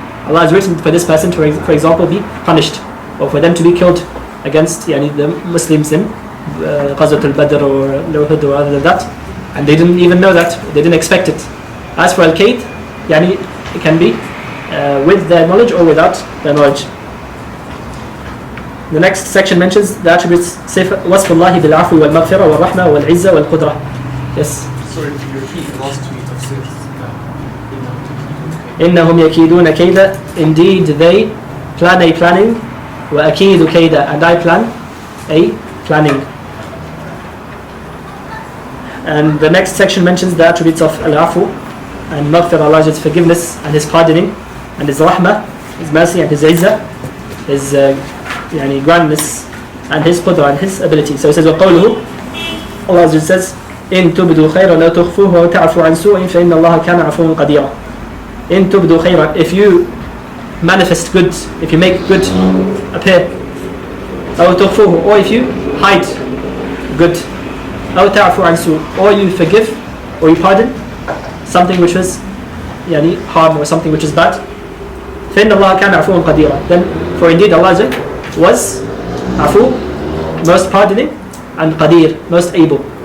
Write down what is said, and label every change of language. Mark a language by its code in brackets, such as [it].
[en] Allah has written for this person to, for example, be punished, or for them to be killed against the Muslims in Ghazwat al-Badr or Uhud or other than that, and they didn't even know that, they didn't expect it. As for al-Kayd, it can be with their knowledge or without their knowledge. The next section mentions the attributes [ar] وصف الله بالعفو والمغفرة والرحمة والعزة والقدرة. [en] Yes. Sorry, can you repeat the last two tafsirs? [ar] إنهم يكيدون كيدا. [en] Indeed they plan a planning. [ar] وأكيد كيدا. [en] And I plan a planning. And the next section mentions the attributes of al-afu and maghfirah, Allah's forgiveness and His pardoning, and His rahmah, His mercy, and His izzah, His grandness, and His qudra, and His ability. So it says [ar] وقوله, Allah says إن تبدوا خيرا لا تخفوه وتعفوا عن سوء فإن الله كان عفوا قديرا. إن تبدوا خيرا, [en] if you manifest good, if you make good appear, [ar] أو تخفوه, [en] or if you hide good, [ar] أو تعفوا عن سوء, [en] or you forgive or you pardon something which was harm or something which is bad, [ar] فإن الله كان عفوا قديرا, [en] then for indeed Allah was afu, most pardoning, and qadir, most able.